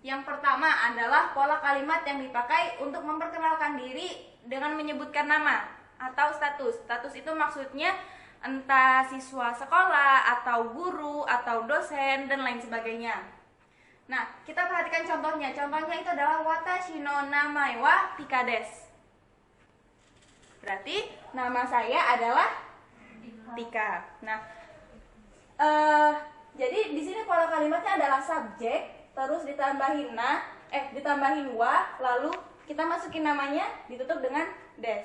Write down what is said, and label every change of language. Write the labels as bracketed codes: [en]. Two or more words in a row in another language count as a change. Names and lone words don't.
[id] Yang pertama adalah pola kalimat yang dipakai untuk memperkenalkan diri dengan menyebutkan nama atau status. Status itu maksudnya entah siswa sekolah atau guru atau dosen dan lain sebagainya. Nah, kita perhatikan contohnya. Contohnya itu adalah [ja] 私の名前はTikaです. [id] Berarti nama saya adalah Tika. Nah, jadi di sini pola kalimatnya adalah subjek, terus ditambahin ditambahin wa, lalu kita masukin namanya, ditutup dengan des.